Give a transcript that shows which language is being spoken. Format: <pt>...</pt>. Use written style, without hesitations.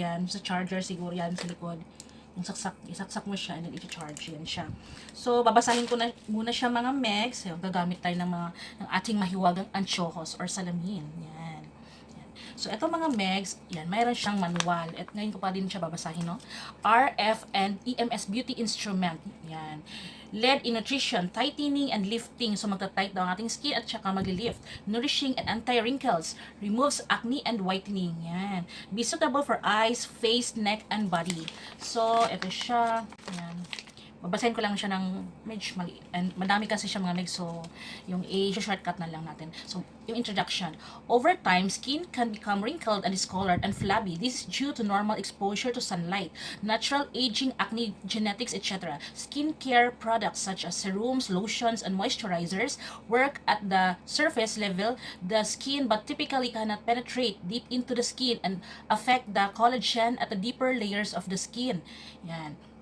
<tl>Yan, sa charger siguro yan sa likod. Yung isaksak mo siya and then i-charge yan siya. So, babasahin ko na muna siya mga Meg. So, gagamit tayo ng ating mahiwagang ansyokos or salamin. Yan. So, ito mga Megs, yan, mayroon siyang manual. At ngayon ko pa din siya babasahin, no?</tl> <en>RF and EMS beauty instrument. Yan. LED in nutrition, tightening and lifting.</en> <tl>So, magta-tight daw ang ating skin at saka magli-lift.</tl> <en>Nourishing and anti-wrinkles. Removes acne and whitening. Yan. Be suitable for eyes, face, neck, and body.</en> <tl>So, ito siya. Yan. Babasahin ko lang siya ng medyo mali. And madami kasi siya mga meg. So, yung A, shortcut na lang natin. So, yung introduction.</tl> <en>Over time, skin can become wrinkled and discolored and flabby. This is due to normal exposure to sunlight, natural aging, acne, genetics, etc. Skincare products such as serums, lotions, and moisturizers work at the surface level the skin but typically cannot penetrate deep into the skin and affect the collagen at the deeper layers of the skin. Yan.</en>